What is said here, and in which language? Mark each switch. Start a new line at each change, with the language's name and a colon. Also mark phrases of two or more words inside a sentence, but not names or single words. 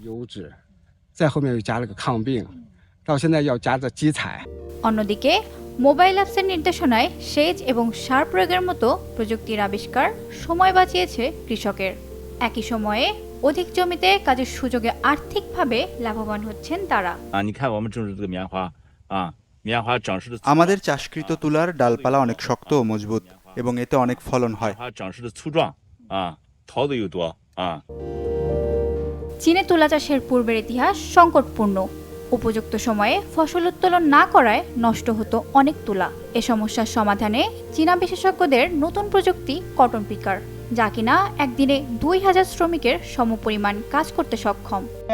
Bangla: অন্যদিকে মোবাইল অ্যাপসের নির্দেশনায় সেচ এবং সার প্রয়োগের মতো প্রযুক্তির আবিষ্কার সময় বাঁচিয়েছে কৃষকের। একই সময়ে অধিক জমিতে কাজের সুযোগে আর্থিকভাবে লাভবান হচ্ছেন তারা।
Chinese: 你看我们种植这个棉花啊，棉花长势的
Bangla: আমাদের চাষকৃত তুলার ডালপালা অনেক শক্ত ও মজবুত এবং এতে অনেক ফলন হয়।
Chinese: 花长势的粗壮啊，桃子又多啊。
Bangla: চীনে তুলা চাষের পূর্বের ইতিহাস সংকটপূর্ণ। উপযুক্ত সময়ে ফসল উত্তোলন না করায় নষ্ট হতো অনেক তুলা। এ সমস্যার সমাধানে চীনা বিশেষজ্ঞদের নতুন প্রযুক্তি
English: cotton picker,
Bangla: যা কিনা একদিনে 2000 শ্রমিকের সমপরিমাণ কাজ করতে সক্ষম।